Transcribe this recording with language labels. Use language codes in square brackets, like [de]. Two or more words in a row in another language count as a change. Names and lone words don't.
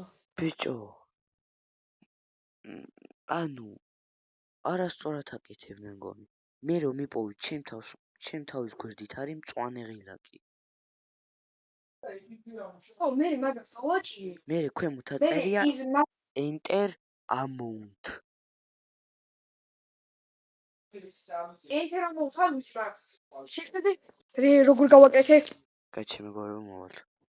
[ka] ბიჭო. ანუ არასწორად აკეთებდნენ გონი. მე რომ მიპოვი ჩემ თავის გვერდით არის მწვანე ღილაკი. ხო, მე მაგას დავაჭირი. მე ქვემოთ აწერია [en] enter amount. enter amount [ka] არის რა? შეხედე როგორ გავაკეთე? კაი, მეგობრებო, მოვალ.